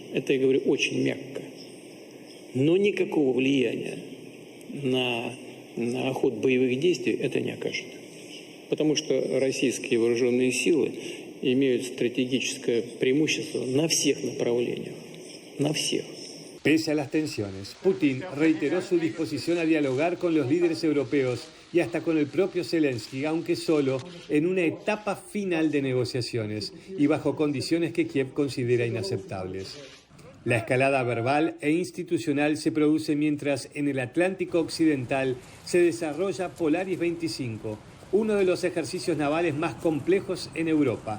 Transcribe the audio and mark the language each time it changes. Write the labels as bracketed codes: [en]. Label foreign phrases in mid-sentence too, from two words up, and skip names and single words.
[ru] Это, я говорю, очень мягко. Но никакого влияния на ход боевых действий это не окажет. Потому что российские вооруженные силы имеют стратегическое преимущество на всех направлениях. На всех. [es] Pese a las tensiones, Putin reiteró su disposición a dialogar con los líderes europeos y hasta con el propio Zelensky, aunque solo en una etapa final de negociaciones y bajo condiciones que Kiev considera inaceptables. La escalada verbal e institucional se produce mientras en el Atlántico Occidental se desarrolla Polaris 25, uno de los ejercicios navales más complejos en Europa.